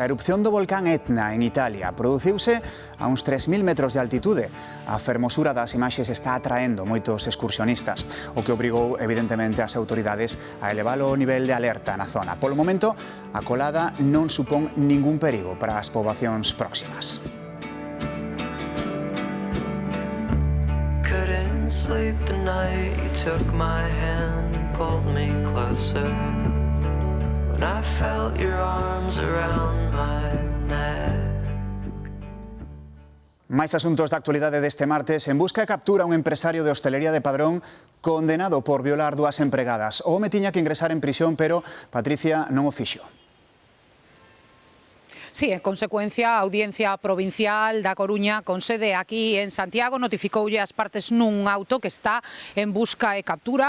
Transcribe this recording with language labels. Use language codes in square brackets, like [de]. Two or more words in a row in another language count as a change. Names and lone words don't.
[gl] A erupción do volcán Etna en Italia produciuse a uns 3.000 metros de altitude. A fermosura das imaxes está atraendo moitos excursionistas, o que obrigou evidentemente as autoridades a elevar o nivel de alerta na zona. Polo momento, a colada non supón ningún perigo para as poboacións próximas. [en] Couldn't sleep the night you took my hand and pulled me closer. I felt your arms around my neck. [gl] Máis asuntos da actualidade deste martes. En busca e captura un empresario de hostelería de Padrón condenado por violar 2 empregadas. O home tiña que ingresar en prisión, pero Patricia non o fixo. Sí, en consecuencia, a Audiencia Provincial da Coruña, con sede aquí en Santiago, notificoulle as partes nun auto que está en busca e captura.